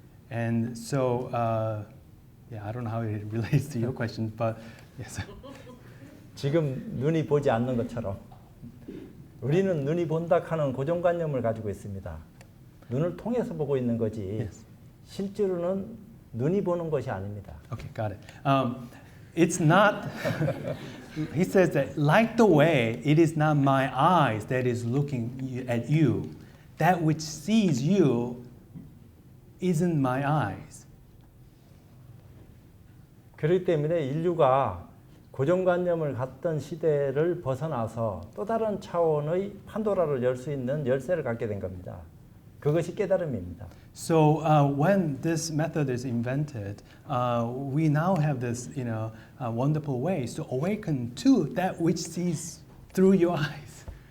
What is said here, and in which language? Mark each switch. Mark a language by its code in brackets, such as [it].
[en] And so, I don't know how it relates to your question, but yes. [ko] 지금 눈이 보지 않는 것처럼 우리는 눈이 본다 하는 고정관념을 가지고 있습니다. 눈을 통해서 보고 있는 거지 [en] Yes. [ko] 실제로는 눈이 보는 것이 아닙니다. [en] Okay, got it. It's not, he says that like the way it is not my eyes that is looking at you, that which sees you isn't my eyes. [ko] 그렇기 때문에 인류가 고정관념을 갖던 시대를 벗어나서 또 다른 차원의 판도라를 열 수 있는 열쇠를 갖게 된 겁니다. 그것이 깨달음입니다. [en] So when this method is invented, we now have this, wonderful ways to awaken to that which sees through your eyes.